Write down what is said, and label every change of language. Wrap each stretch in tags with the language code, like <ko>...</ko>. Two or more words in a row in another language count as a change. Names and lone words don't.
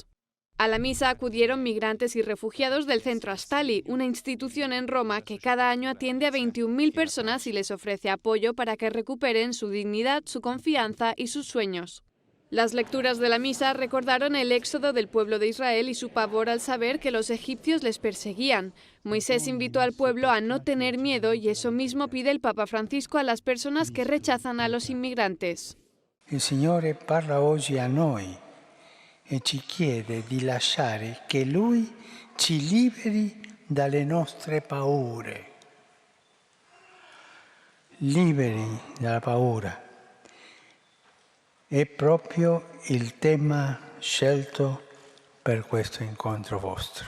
<es>A la misa acudieron migrantes y refugiados del Centro Astali, una institución en Roma que cada año atiende a 21.000 personas y les ofrece apoyo para que recuperen su dignidad, su confianza y sus sueños. Las lecturas de la misa recordaron el éxodo del pueblo de Israel y su pavor al saber que los egipcios les perseguían. Moisés invitó al pueblo a no tener miedo y eso mismo pide el Papa Francisco a las personas que rechazan a los inmigrantes.</es> <it>Il Signore parla oggi a noi e ci chiede di lasciare che Lui ci liberi dalle nostre paure. Liberi dalla paura. È proprio il tema scelto per questo incontro vostro.</it>